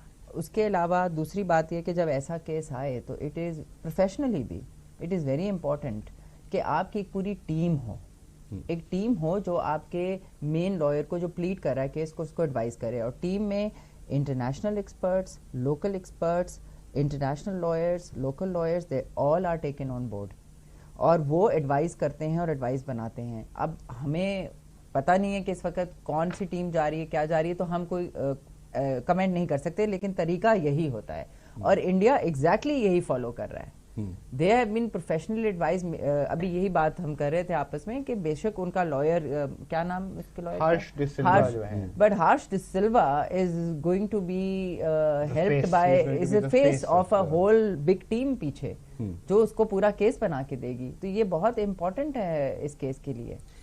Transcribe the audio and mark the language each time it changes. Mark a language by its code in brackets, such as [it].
[ur] اس کے علاوہ دوسری بات یہ کہ جب ایسا کیس آئے تو [en] it is professionally [ur] بھی [en] it is very important [ur] کہ آپ کی ایک پوری ٹیم ہو، ایک ٹیم ہو جو آپ کے مین لائر کو جو پلیڈ کر رہا ہے کیس کو اس کو ایڈوائز کرے، اور ٹیم میں international experts, local experts, international lawyers, local lawyers, [en] they all are taken on board, [ur] اور وہ ایڈوائز کرتے ہیں اور ایڈوائز بناتے ہیں. اب ہمیں پتہ نہیں ہے کہ اس وقت کون سی ٹیم جا رہی ہے، کیا جا رہی ہے، تو ہم کوئی کمنٹ نہیں کر سکتے، لیکن طریقہ یہی ہوتا ہے اور انڈیا ایگزیکٹلی یہی فالو کر رہا ہے. [en] They have been professionally advised. [ur] ابھی یہی بات ہم کر رہے تھے آپس میں کہ بے شک ان کا لائر کیا نام اس کے لائر، ہارش ڈی سلوا جو ہے، [en] but Harsh de Silva is going to be helped by as a face of a whole big team [ur] پیچھے جو اس کو پورا کیس بنا کے دے گی. تو یہ بہت امپورٹنٹ ہے اس کیس کے لیے.